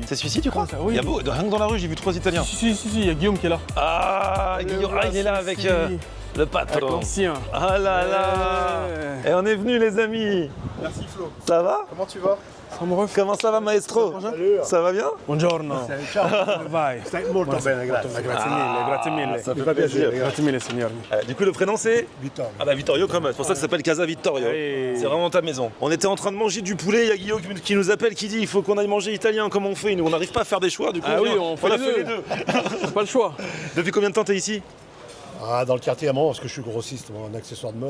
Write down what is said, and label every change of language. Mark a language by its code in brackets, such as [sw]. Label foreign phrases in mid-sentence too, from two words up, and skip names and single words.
[fr] C'est celui-ci tu crois? Oui. Il y a beau, rien que dans la rue j'ai vu 3 italiens. Si, il y a Guillaume qui est là. Ah, Guillaume, ah, il est là avec le Avec patron. l'ancien. Ah là là. Et on est venus les amis. Merci Flo. Ça va? Comment tu vas? Ça me refait. Comment ça va maestro? Salut. Ça va bien? [it] Buongiorno. Ciao. Vai. Stai molto bene, grazie. Grazie mille, grazie mille. [fr] Ça [it] Mi [fr] fait [it] fa [fr] plaisir. [it] piacere. Grazie mille, signori. [fr] Du coup le prénom c'est? Vittorio. Ah bah Vittorio comme, c'est pour ça que ça s'appelle Casa Vittorio. Oui. C'est vraiment ta maison. On était en train de manger du poulet, il y a Guillaume qui nous appelle, qui dit il faut qu'on aille manger italien, comment on fait? Nous on n'arrive pas à faire des choix, du coup Ah oui, vient. on fait a les fait deux. les deux. Pas le choix. Depuis combien de temps t'es ici? Ah, dans le quartier à moi, parce que je suis grossiste, moi, en accessoires de mode.